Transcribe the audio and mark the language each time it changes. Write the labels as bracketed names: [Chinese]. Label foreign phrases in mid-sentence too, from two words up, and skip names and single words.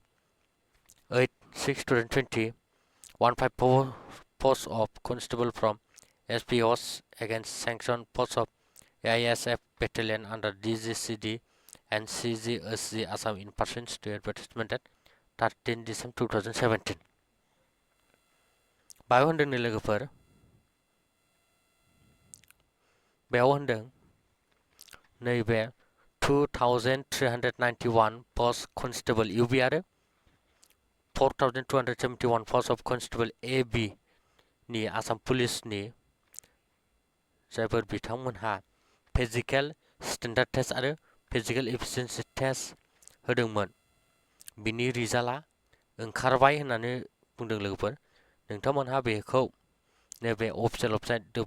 [English] 8/6/2020 154 posts of constable from SPOs against sanctioned posts of AISF battalion under DGCD and CGSG Assam in pursuant to advertisement at 13 December 2017 [Bodo] बायाव होनदों नै लोगोफोर बेयाव होनदों नैबे 2391 [English] post constable UB [Bodo] आरो [English] 4271 posts of constable AB [Bodo] नि आसाम पुलिसनि जायफोर बिथांमोनहा [English] physical standard test [Bodo] आरो [English] physical efficiency test [Bodo] होदोंमोन बिनि रिजाल्टआ ओंखारबाय होननानै बुंदों लोगोफोर नोंथांमोनहा बेखौ नैबे [English] official website